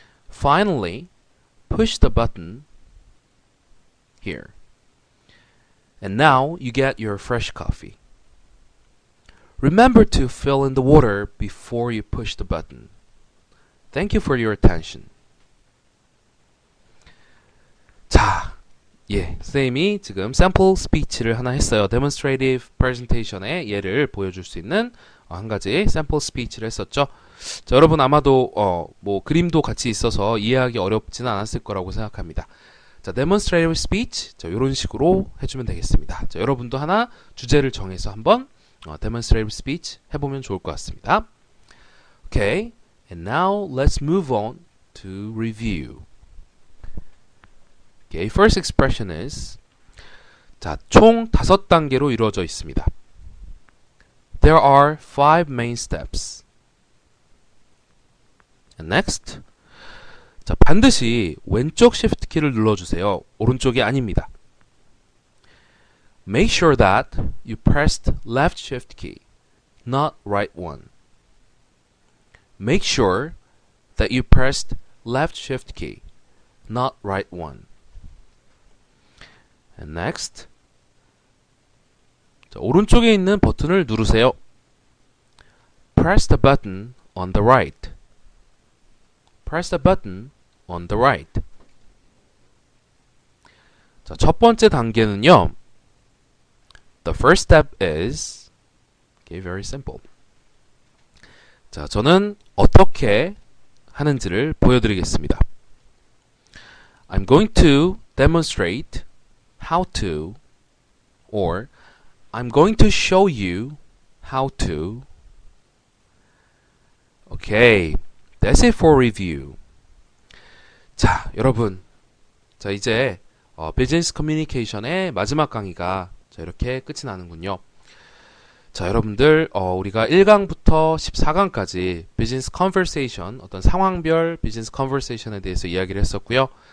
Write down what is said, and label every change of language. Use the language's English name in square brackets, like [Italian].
[English] Finally, push the button here. And now you get your fresh coffee. Remember to fill in the water before you push the button. Thank you for your attention. [Korean] 자, 선생님이 지금 샘플 스피치를 하나 했어요. Demonstrative presentation의 예를 보여줄 수 있는 한 가지 샘플 스피치를 했었죠. 자, 여러분 아마도 뭐 그림도 같이 있어서 이해하기 어렵지는 않았을 거라고 생각합니다. 자, demonstrative speech, 자, 이런 식으로 해주면 되겠습니다. 자, 여러분도 하나 주제를 정해서 한번 demonstrative speech 해보면 좋을 것 같습니다. [English] Okay, and now let's move on to review. Okay, first expression is [Korean] 자, 총 5단계로 이루어져 있습니다. [English] There are 5 main steps. And next, [Korean] 자, 반드시 왼쪽 Shift 키를 눌러주세요. 오른쪽이 아닙니다. [English] Make sure that you pressed left Shift key, not right one. Make sure that you pressed left Shift key, not right one. And next, [Korean] 자, 오른쪽에 있는 버튼을 누르세요. [English] Press the button on the right. Press the button on the right. [Korean] 자, 첫 번째 단계는요. [English] The first step is okay, very simple. [Korean] 자, 저는 어떻게 하는지를 보여드리겠습니다. [English] I'm going to demonstrate how to, or I'm going to show you how to. Okay, that's it for review. [Korean] 자, 여러분, 자 이제 비즈니스 커뮤니케이션의 마지막 강의가 자, 이렇게 끝이 나는군요. 자, 여러분들 우리가 1강부터 14강까지 비즈니스 컨버세이션, 어떤 상황별 비즈니스 컨버세이션에 대해서 이야기를 했었고요.